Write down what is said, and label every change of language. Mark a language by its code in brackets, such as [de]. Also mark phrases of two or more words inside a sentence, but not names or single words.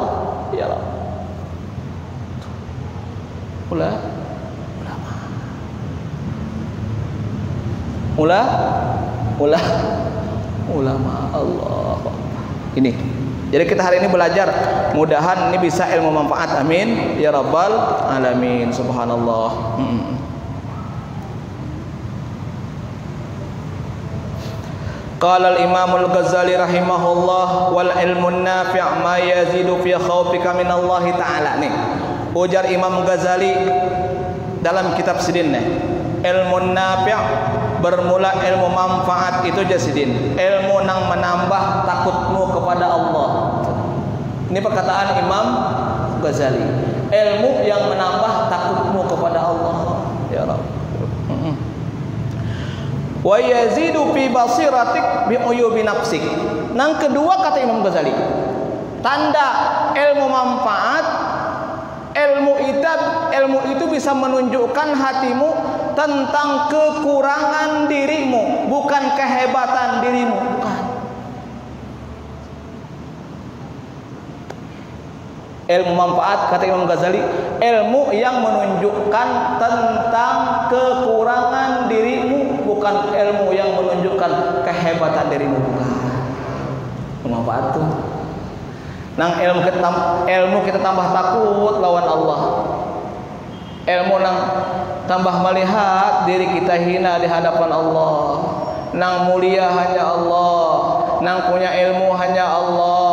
[bjn] Ya Allah. Ulama Allah. Ini. Jadi kita hari ini belajar, mudahan ini bisa ilmu manfaat. [ar] آمين يا رب العالمين سبحان الله. قال الإمام الغزالي رحمه الله والعلم النافع ما يزيد في خوفك من الله تعالى. [bjn] Nih, ujar Imam Ghazali dalam kitab Sidin nih. Ilmu nafi' bermula ilmu manfaat itu jasidin, ilmu nang menambah takutmu kepada Allah. Ini perkataan Imam Ghazali, ilmu yang menambah takutmu kepada Allah. [ar] يا رب. ويزيد في بصيرتك بعيوب نفسك. [bjn] Nang kedua kata Imam Ghazali, tanda ilmu manfaat, ilmu itu bisa menunjukkan hatimu tentang kekurangan dirimu, bukan kehebatan dirimu, bukan. Ilmu manfaat kata Imam Ghazali, ilmu yang menunjukkan tentang kekurangan dirimu, bukan ilmu yang menunjukkan kehebatan dirimu, bukan. Manfaat tuh. Nang ilmu kita tambah takut lawan Allah. Ilmu nang tambah melihat diri kita hina di hadapan Allah. Nang mulia hanya Allah, nang punya ilmu hanya Allah.